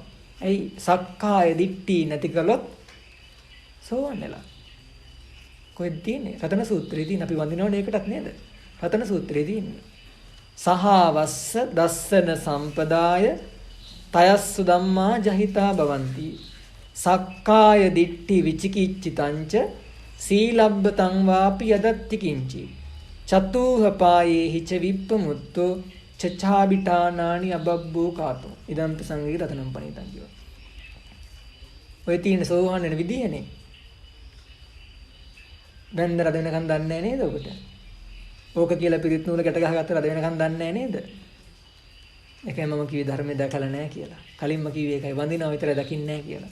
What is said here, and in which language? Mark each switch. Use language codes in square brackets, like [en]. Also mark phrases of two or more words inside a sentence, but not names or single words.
[si] ඇයි [pi] සක්කාය දිට්ඨි [si] නැති කළොත් සෝවාන් වෙලා. කොහෙද තියෙන්නේ? රතන සූත්‍රයේදී අපි වඳිනවනේ ඒකටත් නේද? රතන සූත්‍රයේදී ඉන්නේ. [pi] සහවස්ස දස්සන සම්පදාය තයස්සු ධම්මා ජහිතා භවಂತಿ. සක්කාය දිට්ඨි විචිකිච්ඡිතංච සීලබ්බතං වාපි යදත්ති කිංචි. චතුහ පායේ හිච විප්පමුත්තෝ චචාබිටානානි අබබ්බෝ කාතෝ. ඉදම්ප සංගී රතනම් පණිතං [si] කියනවා. ඔය තියෙන සෝවාන් වෙන විදියනේ. බෙන්ද රද වෙනකන් දන්නේ නැහැ නේද ඔබට? ඕක කියලා පිරිත් නූල ගැට ගහගත්ත රද වෙනකන් දන්නේ නැහැ නේද? ඒකයි මම කිව්වේ ධර්මය දැකලා නැහැ කියලා. කලින්ම කිව්වේ ඒකයි වඳිනවා විතරයි දකින්නේ නැහැ කියලා.